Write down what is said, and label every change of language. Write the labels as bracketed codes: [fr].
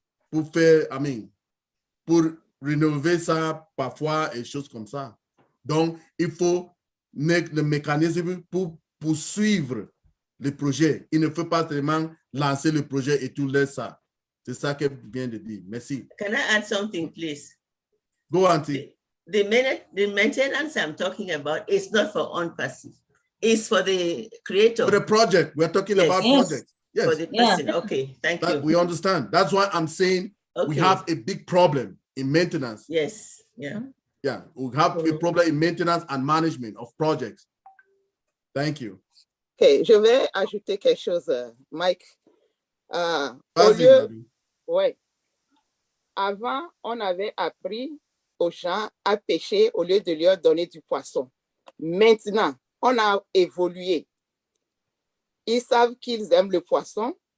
[fr] Pour faire, pour rénover ça parfois et choses comme ça. Donc, il faut le mécanisme pour poursuivre le projet. Il ne faut pas seulement lancer le projet et tout laisser ça. C'est ça qu'elle vient de dire. Merci. [en] Can I add something, please? Go, Auntie. The maintenance I'm talking about is not for ONPASSIVE. It's for the creator. For the project. We're talking about project. Yes. For the person. Okay, thank you. We understand. That's why I'm saying we have a big problem in maintenance. Yes. Yeah. Yeah. We have a problem in maintenance and management of projects. Thank you. [fr] Okay, je vais ajouter quelque chose, Mike. Ouais. Avant, on avait appris aux gens à pêcher au lieu de leur donner du poisson. Maintenant, on a évolué. Ils savent qu'ils aiment le poisson.